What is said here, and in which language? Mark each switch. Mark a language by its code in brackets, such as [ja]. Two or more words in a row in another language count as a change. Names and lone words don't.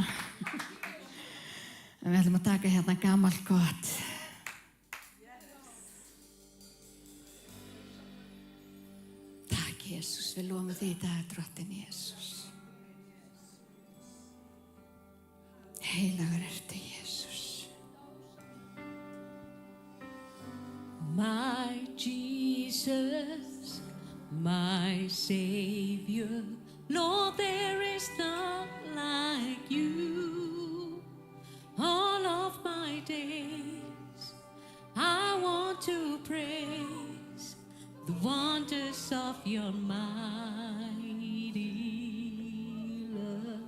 [is] En við ætlum að taka hérna gamalt gott. Takk Jesus, við lofum því í dag, drottin Jesus. Heilagur ertu Jesus. [en] My Jesus, my Savior, Lord, there is none like you. All of my days, I want to praise the wonders of your mighty love.